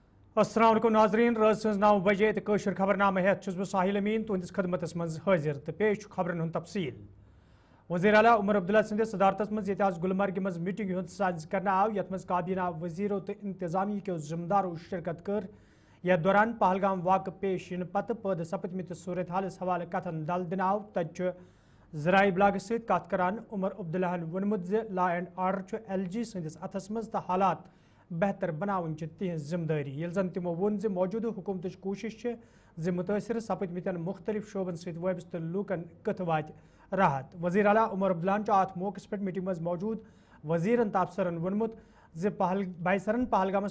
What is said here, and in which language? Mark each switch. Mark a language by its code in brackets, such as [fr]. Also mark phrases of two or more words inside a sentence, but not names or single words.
[ks] अस्सलाम वालेकुम नाजरीन रात 9 बजे तो खबरनामा हेत बह साहिल अमीन तुंदिस खदमत मज हाजिर तो पेश खबरन हूं तफसील। वज़ीर आला उमर अब्दुल्ला सदिस सदारत मज ये गुलमर्ग मज मीटिंग हूं साज करना आव यथ मज काबीना वजीरों तो इंतजामी के जिम्मेदारों शिरकत कर यथ दौरान पहलगाम वाक़ पेश इन पत पद सपदमित सूरत हालस हवाले कथन दल दिन आव तत ज़राई ब्लाग सत कत करान उमर अब्दुल्लाहन वोनमुत ज़ [en] law and order [ks] LG सदिस अथस मज तो हालात बेहतर बनावन तिहज जिम्मेदारी ये जन तमो वोन ज मौजूदा हुकूमत कोशिश ज मुतासर सपदमितन मुख्तलिफ शोबन सत वाबस्त लूकन कथ वात राहत। वज़ीर आला उमर अब्दुल्लाहन अत मौके पे मीटिंग मज मौजूद वज़ीरन तो अफसरन वोनमुत ज बाइसरन पहलगामस